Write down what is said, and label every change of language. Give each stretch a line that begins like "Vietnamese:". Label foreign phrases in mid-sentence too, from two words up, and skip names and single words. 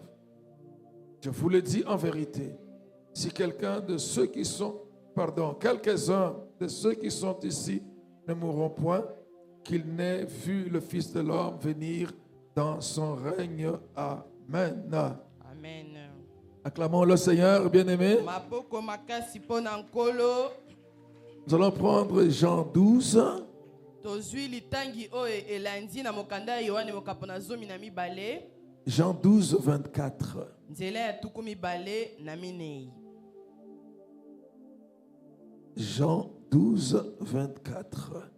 French: Je vous le dis en vérité, si quelqu'un de ceux qui sont, quelques-uns de ceux qui sont ici ne mourront point, qu'ils n'aient vu le Fils de l'homme venir dans son règne. Amen. Amen. Acclamons le Seigneur, bien-aimé.
Lingala: Maboko makasi pona nkolo.
French: Nous allons prendre Jean 12.
Lingala: Tozwi litangi oyo elandi na mokanda ya Yohane mokapo na zomi na mibale.
French: Jean 12, 24.
Lingala: Nzela ya tuku mibale na minei.
French: Jean 12, 24.